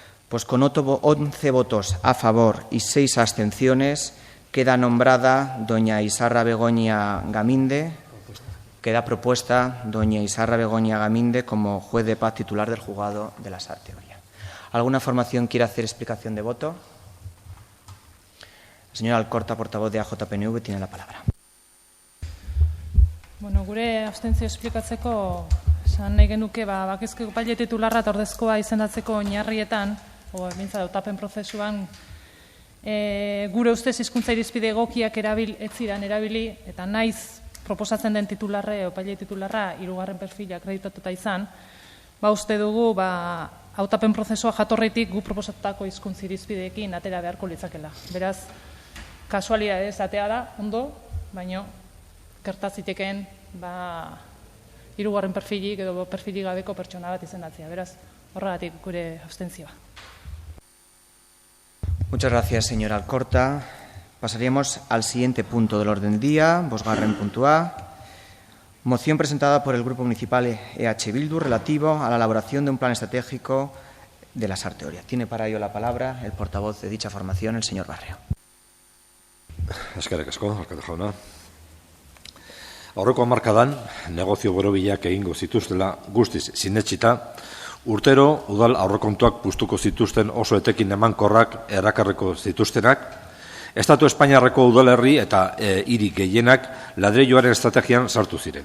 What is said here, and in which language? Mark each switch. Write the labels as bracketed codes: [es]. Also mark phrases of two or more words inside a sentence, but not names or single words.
[es] Pues con 11 votos a favor y 6 abstenciones queda nombrada doña Isarra Begoña Gaminde. Queda propuesta doña Isarra Begoña Gaminde como juez de paz titular del juzgado de la Sarteoria. ¿Alguna formación quiere hacer explicación de voto? La señora Alcorta, portavoz de AJPNV, tiene la palabra. [eu] Bueno, gure abstentzio esplikatzeko esan nahi genuke bakezko epaile titularra eta ordezkoa izendatzeko oinarrietan, bintzat hautapen prozesuan, gure ustez hizkuntza irizpide egokiak ez ziren erabili, eta naiz proposatzen den titularre, epaile titularra, 3. perfila akreditatuta izan, uste dugu hautapen prozesua jatorritik gu proposatutako hizkuntza irizpideekin atera beharko litzakela. Beraz, kasualidadez atea da, ondo, baino gertazitekeen 3. perfilik edo perfilik gabeko pertsona bat izendatzea. Beraz, horregatik gure abstentzioa. [es] Muchas gracias, señora Alcorta. Pasaríamos al siguiente punto del orden del día, [eu] bosgarren puntua. [es] Moción presentada por el Grupo Municipal EH Bildu relativo a la elaboración de un plan estratégico de la Sarteoria. Tiene para ello la palabra el portavoz de dicha formación, el señor Barrio. [eu] Eskerrik asko, alkate jauna. Aurreko hamarkadan, negozio borobilak egingo zituztela guztiz sinetsita, urtero udal aurrekontuak puztuko zituzten oso etekin emankorrak erakarriko zituztenak, Estatu Espainiarreko udalerri eta hiri gehienak ladrilloaren estrategian sartu ziren.